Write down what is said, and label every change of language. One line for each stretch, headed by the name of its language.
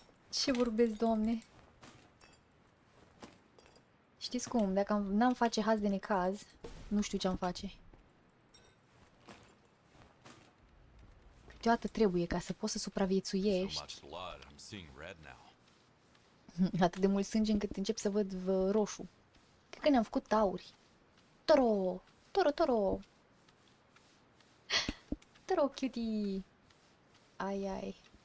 Romanian: Ce vorbesc, doamne? Știți cum? Dacă n-am face haz de necaz, nu știu ce-am face. Câteodată trebuie ca să poți să
English: So
Romanian: supraviețuiești.
English: much blood, I'm seeing red now.
Romanian: Atât de mult sânge încât încep să văd roșu. Cred că ne-am făcut tauri. Toro! Toro, toro! Toro, cutie! Ai, ai.